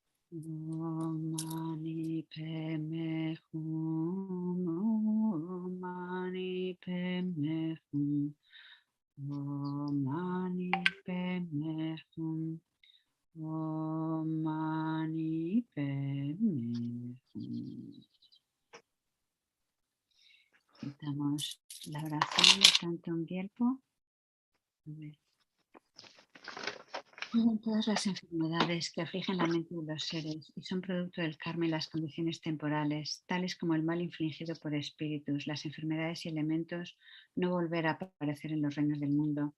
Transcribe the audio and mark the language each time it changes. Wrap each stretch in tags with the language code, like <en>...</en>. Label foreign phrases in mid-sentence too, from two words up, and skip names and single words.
<sa>ओम् मणि पद्मे हुम्. ओम् मणि पद्मे हुम्. ओम् मणि पद्मे हुम्. ओम् मणि पद्मे हुम्.</sa> <es>Citamos la oración de Thangtong Gyalpo. A ver. Todas las enfermedades que afligen la mente de los seres y son producto del karma y las condiciones temporales, tales como el mal infligido por espíritus, las enfermedades y elementos, no volver a aparecer en los reinos del mundo.</es>